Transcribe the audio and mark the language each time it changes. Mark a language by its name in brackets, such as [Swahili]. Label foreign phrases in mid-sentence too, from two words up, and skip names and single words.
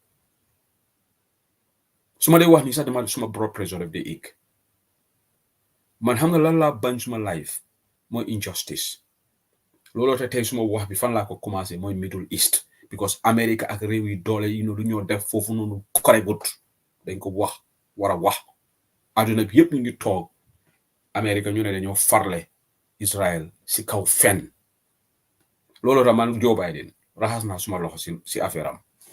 [Wolof] su ma dee wax ni sax dama suma [English] blood pressure [Wolof] def day éeg man xam nga lan laa bañ suma life mooy injustice looloo te tey suma wax bi fan laa ko commencé mooy Middle East because America ak réew yi doole yi lu ñoo def foofu noonu koregut dañ ko wax war a wax àdduna bi yëpp ñu ngi toog America ñu ne dañoo farle Israel si kaw fen loolu da man Joe Biden raxas naa suma loxo si affaire am